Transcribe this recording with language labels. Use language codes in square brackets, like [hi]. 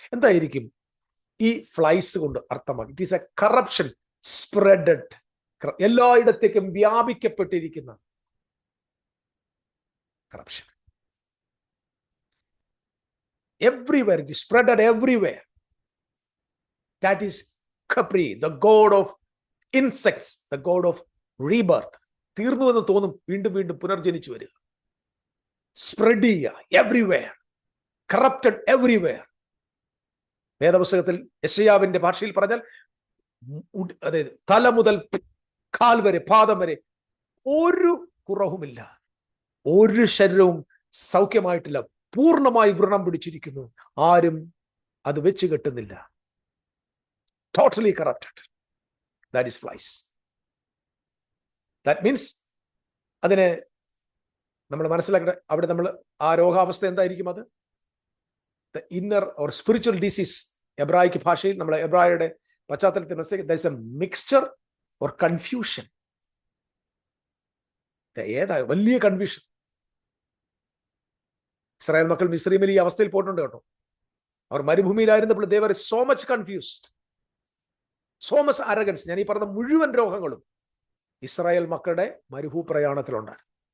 [ml] എന്തായിരിക്കും ഈ ഫ്ലൈസ് കൊണ്ട് അർത്ഥമാക്കി? [en] it is a corruption spreaded, [ml] എല്ലായിടത്തേക്കും വ്യാപിക്കപ്പെട്ടിരിക്കുന്ന corruption. [en] Everywhere, it is spreaded everywhere. That is Capri, the god of insects, the god of rebirth. [ml] തീർന്നുവെന്ന് തോന്നും, വീണ്ടും വീണ്ടും പുനർജനിച്ചു വരിക. Spread ചെയ്യുക [en] Everywhere, corrupted everywhere. [ml] വേദപുസ്തകത്തിൽ യെശയ്യാവിന്റെ ഭാഷയിൽ പറഞ്ഞാൽ, അതായത് തല മുതൽ കാൽ വരെ, പാദം വരെ ഒരു കുറവുമില്ല, ഒരു ശരീരവും സൗഖ്യമായിട്ടില്ല, പൂർണ്ണമായി വ്രണം പിടിച്ചിരിക്കുന്നു, ആരും അത് വെച്ച് കെട്ടുന്നില്ല. [en] Totally corrupted. That is flies. That means [ml] അതിനെ നമ്മൾ മനസ്സിലാക്കേണ്ട, അവിടെ നമ്മൾ ആ രോഗാവസ്ഥ എന്തായിരിക്കും? [en] അത് the inner or spiritual disease. [ml] എബ്രായിക് ഭാഷയിൽ, നമ്മൾ എബ്രായയുടെ പശ്ചാത്തലത്തിൽ [en] There is a mixture or confusion. [ml] ഏതാ വലിയ കൺഫ്യൂഷൻ. ഇസ്രായേൽ മക്കൾ മിസ്രൈമിൽ ഈ അവസ്ഥയിൽ പോയിട്ടുണ്ട് കേട്ടോ. അവർ മരുഭൂമിയിലായിരുന്നപ്പോൾ [en] they were so much confused, so much arrogance. [ml] ഞാൻ ഈ പറഞ്ഞ മുഴുവൻ രോഗങ്ങളും ഇസ്രായേൽ മക്കളുടെ മരുഭൂ പ്രയാണത്തിലുണ്ടായിരുന്നു.